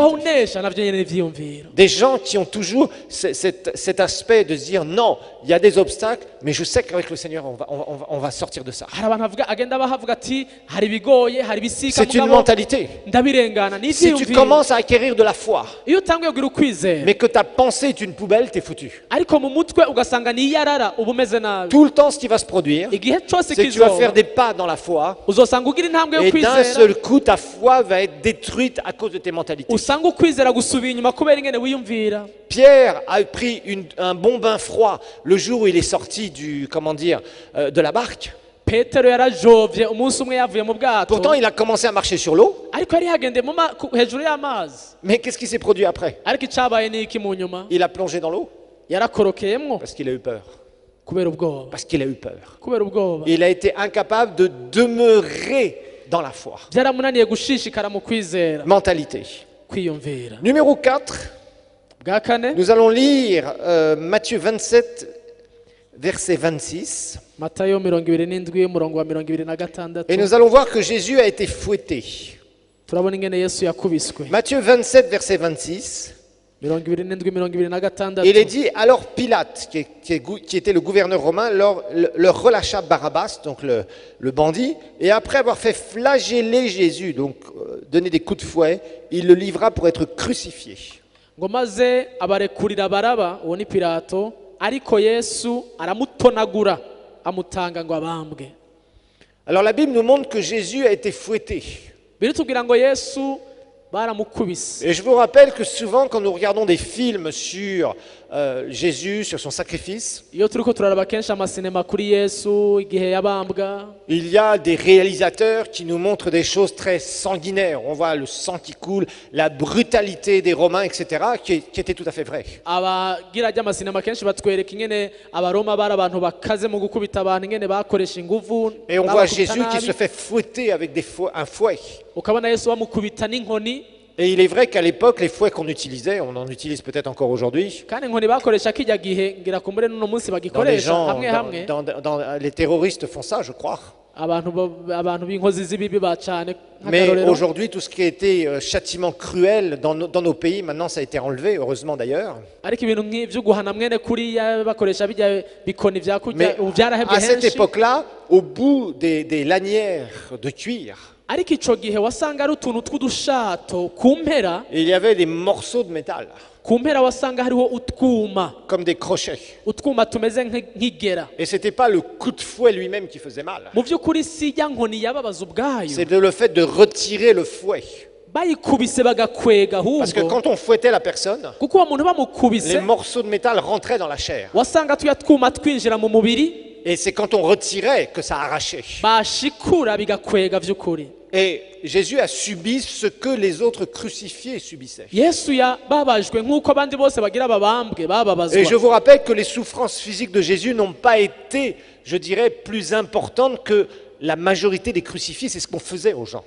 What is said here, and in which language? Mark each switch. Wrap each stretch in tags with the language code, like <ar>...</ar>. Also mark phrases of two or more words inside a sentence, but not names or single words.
<rn>kubaho unesha navyo nyene ni ivyiyumviro.</rn> <fr>Des gens qui ont toujours cet aspect de se dire non, il y a des obstacles, mais je sais qu'avec le Seigneur, on va sortir de ça.</fr> <rn>hari abantu bavuga agenda bahavuga ati hari ibigoye, hari ibisika</rn> <fr>C'est une</fr> <rn>mugabo</rn> <fr>mentalité.</fr> <rn>ndabirengana, ni</rn> <fr>Si tu</fr> <rn>ivyiyumviro.</rn> <fr>commences à acquérir de la foi,</fr> <rn>iyo utanguye kugira ukwizera</rn> <fr>mais que ta pensée est une poubelle, t'es foutu.</fr> <rn>ariko mu mutwe ugasanga ni iyarara, uba umeze nabi.</rn> <fr>Tout le temps, ce qui va se produire,</fr> <rn>igihe cose</rn> <fr>c'est que tu vas faire</fr> <rn>kizoba</rn> <fr>des pas dans la foi,</fr> <rn>uzosanga ugira intambwe yo</rn> <fr>et d'un</fr> <rn>kwizera,</rn> <fr>seul coup, ta foi va être détruite à cause de tes mentalités.</fr> <rn>usanga ukwizera gusubira inyuma kubera ingene wiyumvira.</rn> <fr>Pierre a pris un bon bain froid le jour où il est sorti de la barque.</fr> <rn>petero yarajovye umunsi umwe yavuye mu bwato,</rn> <fr>Pourtant, il a commencé à marcher sur l'eau.</fr> <rn>ariko yari yagendeye hejuru y'amazi.</rn> <fr>Mais qu'est-ce qui s'est produit après?</fr> <rn>ariko icabaye ni iki mu nyuma?</rn> <fr>Il a plongé dans l'eau</fr> <rn>yarakorokeyemwo</rn> <fr>parce qu'il a eu peur.</fr> <rn>kubera ubwoba.</rn> <fr>Parce qu'il a eu peur.</fr> <rn>kubera ubwoba</rn> <fr>Il a été incapable de demeurer dans la foi.</fr> <rn>byaramunaniye gushishikara mu kwizera,</rn> <fr>Mentalité.</fr> <rn>kwiyumvira.</rn> <fr>Numéro 4,</fr> <rn>bwa kane</rn> <fr>nous allons lire Matthieu 27, verset 26.</fr> <rn>Matayo 27 umurongo wa 26.</rn> <fr>Et nous allons voir que Jésus a été fouetté.</fr> <rn>turabona ingene Yesu yakubiswe.</rn> <fr>Matthieu 27, verset 26.</fr> <rn>27-26.</rn> <fr>Il est dit, alors Pilate, qui était le gouverneur romain, leur relâcha Barabbas, donc le bandit, et après avoir fait flageller Jésus, donc donner des coups de fouet, il le livra pour être crucifié.</fr> <rn>ngo maze abarekurira Baraba, uwo ni Pilato, ariko Yesu aramutonagura amutanga ngo abambwe.</rn> <fr>Alors la Bible nous montre que Jésus a été fouetté.</fr> <rn>Biritubwira ngo Yesu baramukubise.</rn> <fr>Et je vous rappelle que souvent quand nous regardons des films sur Jésus, sur son sacrifice,</fr> <rn>Iyo turiko turaraba kenshi amasinema kuri Yesu igihe yabambwa,</rn> <fr>il y a des réalisateurs qui nous montrent des choses très sanguinaires. On voit le sang qui coule, la brutalité des Romains, etc., qui était tout à fait vrai.</fr> <rn>abagira ry'amasinema kenshi batwereka ingene abaroma bari abantu bakaze mu gukubita abantu, ingene bakoresha inguvu,</rn> <fr>Et on voit</fr> <rn>babakubita</rn> <fr>Jésus qui</fr> <rn>nabi.</rn> <fr>se fait fouetter avec un fouet.</fr> <rn>Ukabona Yesu bamukubita n'inkoni,</rn> <fr>Et il est vrai qu'à l'époque, les fouets qu'on utilisait, on en utilise peut-être encore aujourd'hui,</fr> <rn>kandi inkoni bakoresha kijya gihe ngira kumbure n'uno munsi</rn> <fr>dans les</fr> <rn>bagikoresha</rn> <fr>gens,</fr> <rn>hamwe hamwe.</rn> <fr>les terroristes font ça, je crois.</fr> <rn>abantu b'inkozi z'ibibi bacane</rn> <fr>Mais</fr> <rn>nk'akarorero.</rn> <fr>aujourd'hui, tout ce qui a été châtiment cruel dans nos pays, maintenant ça a été enlevé, heureusement d'ailleurs.</fr> <rn>ariko ibintu nk'ibyo guhana mwene kuriya bakoresha bijya bikoni vya kurya</rn> <fr>Mais</fr> <rn>ubu byarahebye</rn> <fr>à cette</fr> <rn>henshi,</rn> <fr>époque-là, au bout des lanières de cuir,</fr> <rn>ariko ico gihe wasanga ari utuntu tw'udushato ku mpera,</rn> <fr>il y avait des morceaux de métal,</fr> <rn>ku mpera wasanga hariho utwuma,</rn> <fr>comme des crochets.</fr> <rn>utwuma tumeze nk'igera.</rn> <fr>Et c'était pas le coup de fouet lui-même qui faisait mal.</fr> <rn>Mu by'ukuri si ya nkoni yababaza ubwayo,</rn> <fr>C'est le fait de retirer le fouet.</fr> <rn>bayikubise bagakwega</rn> <fr>Parce que</fr> <rn>ahubwo,</rn> <fr>quand on fouettait la personne,</fr> <rn>kuko uwo muntu</rn> <fr>les</fr> <rn>bamukubise</rn> <fr>morceaux de métal rentraient dans la chair.</fr> <rn>wasanga tuya twuma twinjira mu mubiri,</rn> <fr>Et c'est quand on retirait que ça arrachait.</fr> <rn>bashikura bigakwega vy'ukuri.</rn> <fr>Et Jésus a subi ce que les autres crucifiés subissaient.</fr> <rn>Yesu yababajwe nk'uko abandi bose bagira babambwe</rn> <fr>Et je</fr> <rn>bababazwa.</rn> <fr>vous rappelle que les souffrances physiques de Jésus n'ont pas été, je dirais, plus importantes que la majorité des crucifiés. C'est ce qu'on faisait aux gens.</fr>